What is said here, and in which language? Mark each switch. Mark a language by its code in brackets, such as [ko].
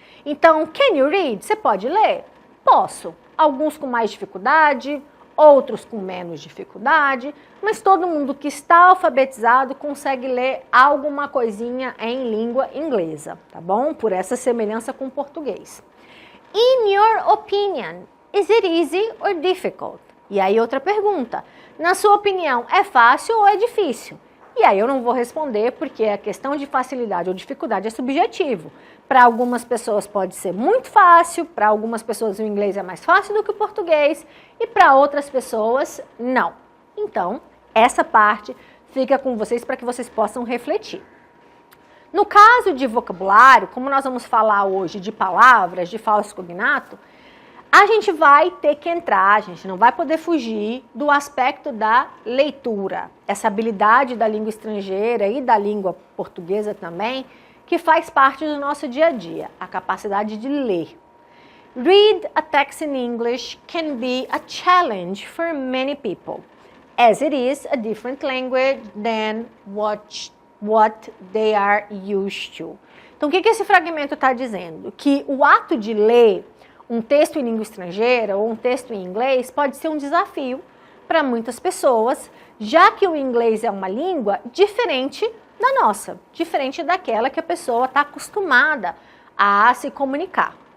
[pt] Então, [en] can you read? [pt] Você pode ler? Posso. Alguns com mais dificuldade, outros com menos dificuldade, mas todo mundo que está alfabetizado consegue ler alguma coisinha em língua inglesa, tá bom? Por essa semelhança com o português. [en] In your opinion, is it easy or difficult? [pt] E aí outra pergunta, na sua opinião, é fácil ou é difícil? E aí eu não vou responder porque a questão de facilidade ou dificuldade é subjetivo. Para algumas pessoas pode ser muito fácil, para algumas pessoas o inglês é mais fácil do que o português e para outras pessoas não. Então, essa parte fica com vocês para que vocês possam refletir. No caso de vocabulário, como nós vamos falar hoje de palavras, de falso cognato, a gente vai ter que entrar, a gente não vai poder fugir do aspecto da leitura. Essa habilidade da língua estrangeira e da língua portuguesa também, que faz parte do nosso dia a dia, a capacidade de ler. [en] Read a text in English can be a challenge for many people, as it is a different language than what they are used to. [pt] Então, o que esse fragmento está dizendo? Que o ato de ler um texto em língua estrangeira ou um texto em inglês pode ser um desafio para muitas pessoas, já que o inglês é uma língua diferente da nossa, diferente daquela que a pessoa está acostumada a se comunicar.